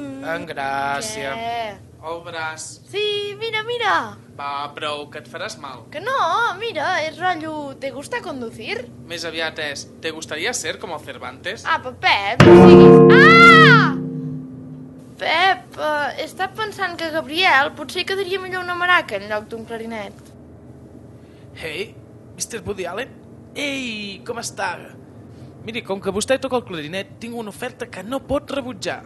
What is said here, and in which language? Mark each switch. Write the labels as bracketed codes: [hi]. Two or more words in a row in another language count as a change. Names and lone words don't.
[ca] En Gràcia. Què? El braç. Sí, mira, mira. Va, prou, que et faràs mal. Que no, mira, és rotllo... [es] ¿Te gusta conducir? [ca] Més aviat és, [es] ¿te gustaría ser como Cervantes? [ca] Apa, Pep, no siguis... Ah! Pep, he estat pensant que Gabriel potser quedaria millor una maraca en lloc d'un clarinet. [en] Hey, Mr. Woody Allen? [ca] Ei, com està? Miri, com que vostè toca el clarinet, tinc una oferta que no pot rebutjar.